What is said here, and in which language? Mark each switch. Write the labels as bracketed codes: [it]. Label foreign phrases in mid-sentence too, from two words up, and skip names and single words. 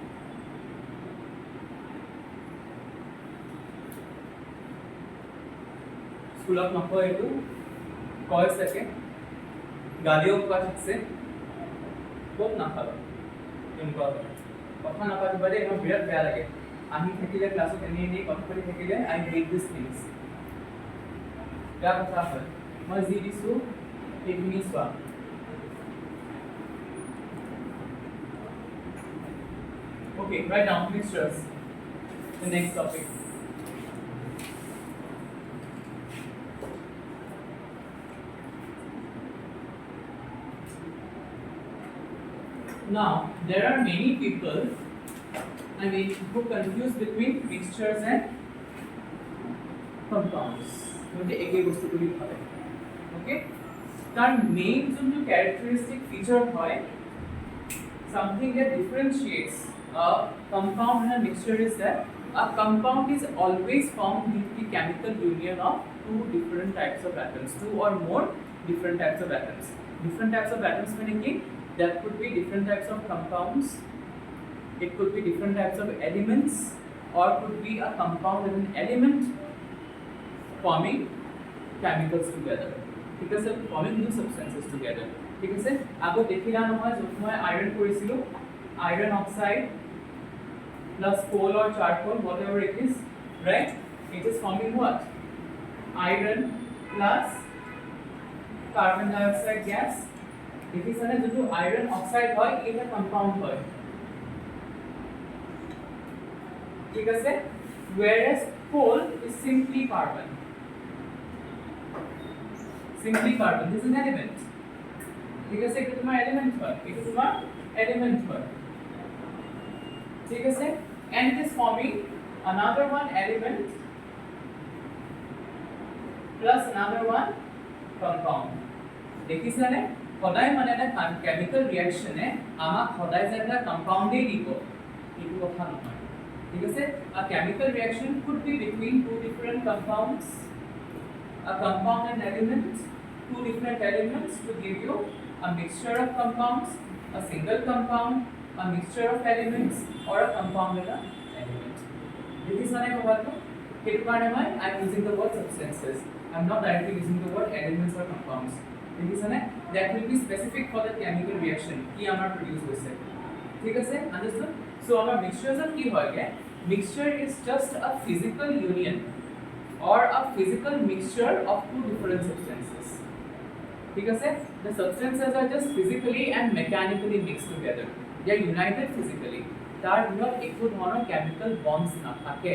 [as] স্কুলত নকয় এইটো কয় চাগে গালিও কোৱা থাকছে বহুত নাখাবা এনেকুৱা কথা নাপাতিবা দেই মোৰ বিৰাট বেয়া লাগে আমি থাকিলে ক্লাছত এনে কথা পাতি থাকিলে [en] I hate this things [as] বেয়া কথা হয় মই যি দিছো সেইখিনি চোৱা [en] okay write down mixtures the next topic now there are many people I mean who confuse between mixtures and compounds [as] মানে একই বস্তুগুলি ভাবে [en] okay [as] তার মেইন যোনটো [en] characteristic feature হয় something that differentiates a compound and a mixture is that a compound is always formed due to the chemical union of two different types of atoms two or more different types of atoms meaning that could be different types of compounds it could be different types of elements or could be a compound and an element forming chemicals together because of forming new substances together [as] ঠিক আছে আগো দেখিলা নহয় যত মই আয়রন কৰিছিলো [en] iron oxide plus coal or charcoal whatever it is right it is forming what iron plus carbon dioxide gas [as] দেখিছানে যটো [en] iron oxide [as] হয় এটা কম্পাউন্ড হয় ঠিক আছে [en] whereas coal is simply carbon this is an element [as] ঠিক আছে, এটা তোমার এলিমেন্ট হয়, এটা তোমার এলিমেন্ট হয়, ঠিক আছে, [en] and it is forming another one element plus another one compound. [as] দেখিছানে সদায় মানে এটা [en] chemical reaction [as] আমাক সদায় যে এটা কম্পাউন্ডেই দিব এইটো কথা নহয়, ঠিক আছে। [en] A chemical reaction could be between two different compounds, a compound and element, two different elements to give you a mixture of compounds, a single compound, a mixture of elements, or a compound and an element. [as] দেখিছানে কথাটো, সেইটো কাৰণে মই [en] I am using the word substances, I am not directly using the word elements or compounds. দেখিছানে, that will be specific for the chemical reaction [as] কি আমাৰ [en] produce [as] হৈছে, ঠিক আছে, [en] understood? So our mixtures of [as] কি হয়গে, [en] mixture is just a physical union or a physical mixture of two different substances, [as] ঠিক আছে, [en] the substances are just physically and mechanically mixed together, they are united physically, [as] তার ভিতৰত একো ধৰণৰ [en] chemical bonds [as] নাথাকে।